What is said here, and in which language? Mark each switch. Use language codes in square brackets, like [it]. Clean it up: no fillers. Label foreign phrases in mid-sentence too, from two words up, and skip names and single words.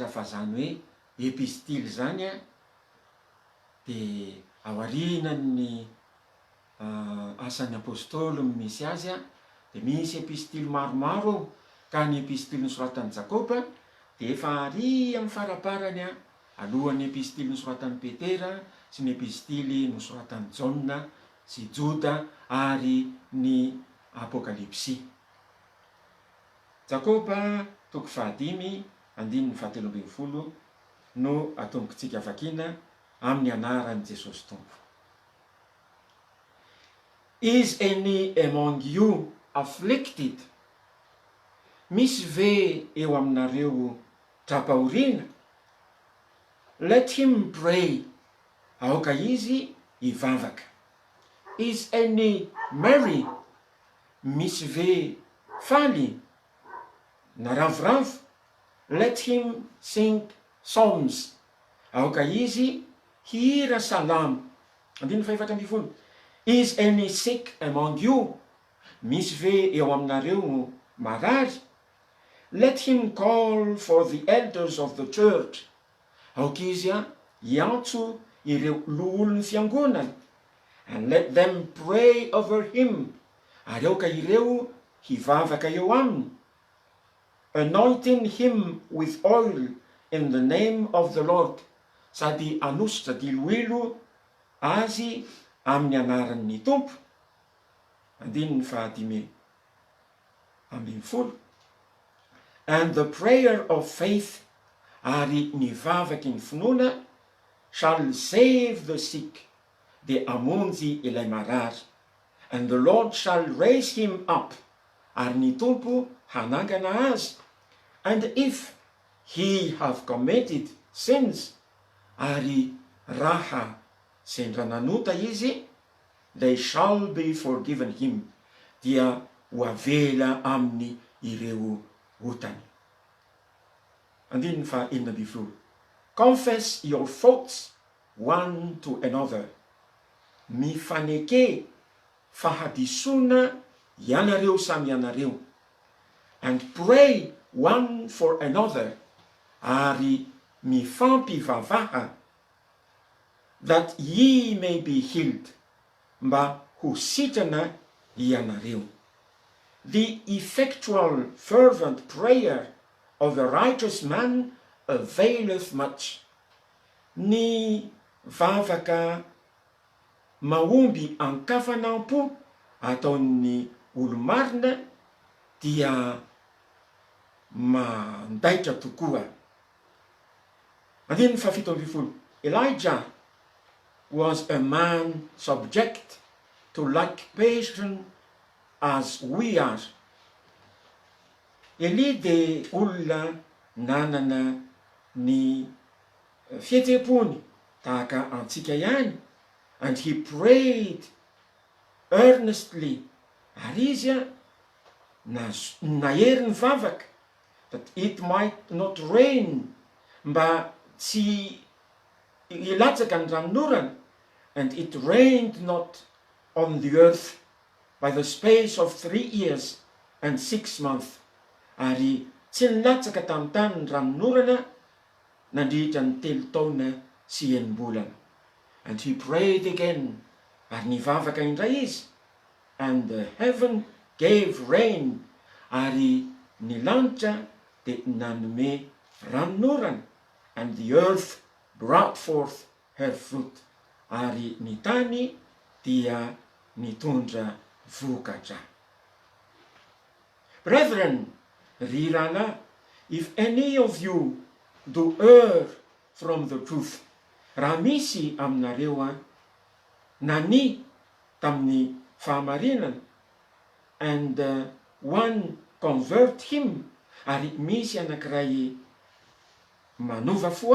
[mg] fa zany hoe epistily zany dia aorianan'ny asan'ny apôstôly misy azy dia misy epistily maromaro ka ny epistily nosoratan'i Jakoba dia efa ary amin'ny faraparany alohan'ny epistily nosoratan'i Petera sy ny epistily nosoratan'i Jaona sy Joda ary ny apokalipsy. Jakoba toko 5 andininy 17 no atombontsika vakina amin'ny anaran'i Jesosy Tompo. [en] Is any among you afflicted? [mg] Misy ve eo aminareo trapahoriana? [en] Let him pray. [mg] Aoka izy hivavaka. [en] Is any merry? [mg] Misy ve faly na ravoravo? [en] Let him sing psalms. [mg] Aoka izy hihira salamo. 14. [en] Is any sick among you? [mg] Misy ve eo aminareo marary? [en] Let him call for the elders of the church. [mg] Aoka izy hiantso ireo loholon'ny fiangonana. [en] And let them pray over him. [mg] Ary aoka ireo hivavaka eo aminy. [en] Anointing him with oil in the name of the Lord. [mg] Sady anositra diloilo azy amin'ny anaran'ny Tompo. 15. [en] And the prayer of faith, [mg] ary ny vavaky ny finoana, [en] shall save the sick, [mg] de amonjy ilay marary. [en] And the Lord shall raise him up, [mg] ary ny Tompo hanangana azy. [en] And if he have committed sins, [mg] ary raha sendra nanota izy, [en] they shall be forgiven him, [mg] dia ho avela aminy ireo otany. 11. [en] Confess your faults one to another. [mg] Mifaneke fahadisona ianareo samy ianareo. [en] And pray one for another. [mg] Ary mifampivavaha, [en] that ye may be healed. [mg] Mba ho sitrana ianareo. [en] The effectual fervent prayer of a righteous man availeth much. [mg] Ny vavaka mahomby ankafanampo ataon'ny olomarina dia mandaitra tokoa. 17. [en] Elijah was a man subject to like passion as we are. [mg] Eli de olona nanana ny fietsepony tahaka antsika ihany. [en] And he prayed earnestly. [mg] Ary izy nahery ny vavaka [en] that it might not rain, [mg] mba tsy ilatsaka ny ranorana. [en] And it rained not on the earth by the space of 3 years and 6 months. [mg] Ary tsy nilatsaka tamin'ny tany ny ranorana nandritra ny 3 taona sy 9 bolana. [en] And he prayed again, [mg] ary nivavaka indray izy. [en] And the heaven gave rain, [mg] ary ny lanitra de nanome ranorana. [en] And the earth brought forth her fruit, [mg] ary ny tany dia nitondra vokatra. [en] Brethren, rirana, if any of you do err from the truth, [mg] raha misy aminareo nani tamin'ny fahamarinana, [en] and one convert him, [mg] ary misy anankiray manova fo